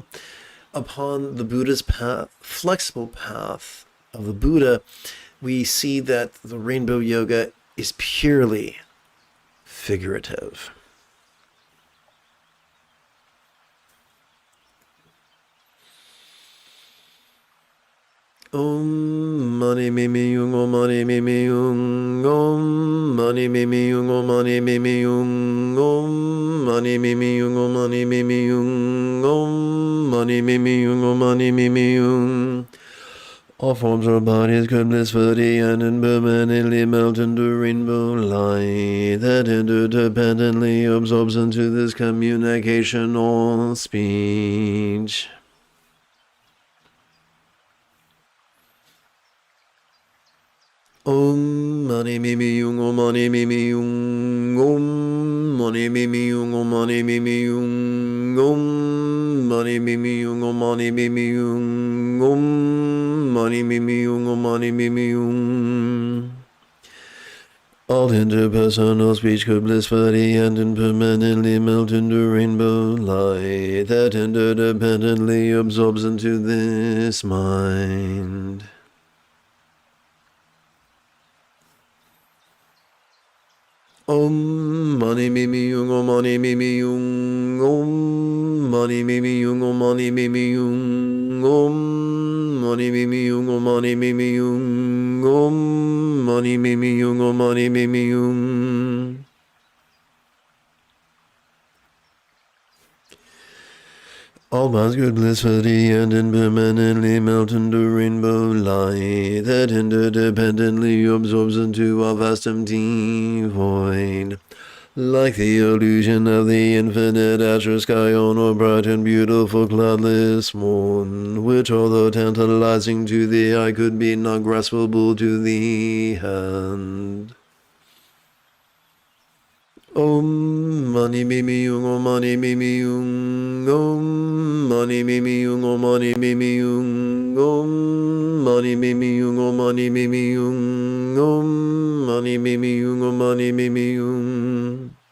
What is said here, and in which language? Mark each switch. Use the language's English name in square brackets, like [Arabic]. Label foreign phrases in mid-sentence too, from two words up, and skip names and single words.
[English] Upon the Buddha's path, flexible path of the Buddha, we see that the rainbow yoga is purely figurative. [Sanskrit] Om mani me me yung, om mani me me yung, om mani me me yung, om mani me me yung, om mani me me yung, om mani me me yung, om mani me me yung, om mani me me yung. [English] All forms of our bodies could blissfully and impermanently melt into rainbow light that interdependently absorbs into this communication or speech. [Sanskrit] Om mani me me yung, om mani me me yung, om mani me me yung, om mani me me yung, om mani me me yung, om mani me me yung, om mani me me yung, om mani me me yung. [English] All interpersonal speech could blissfully and impermanently melt into rainbow light that interdependently absorbs into this mind. [Sanskrit] Om mani me me yung, om mani me me yung, om mani me me yung, om mani me me yung, om mani me me yung, om mani me me yung, om mani me me yung, om mani me me yung. [English] All minds could blissfully and impermanently melt into rainbow light that interdependently absorbs into our vast empty void. Like the illusion of the infinite azure sky on a bright and beautiful cloudless morn, which although tantalizing to the eye could be not graspable to the hand. [Sanskrit] Om mani me me yung, om mani me me yung, om mani me me yung, om mani me me yung, om mani me me yung, om mani me me yung, om mani me me yung, om mani me me yung.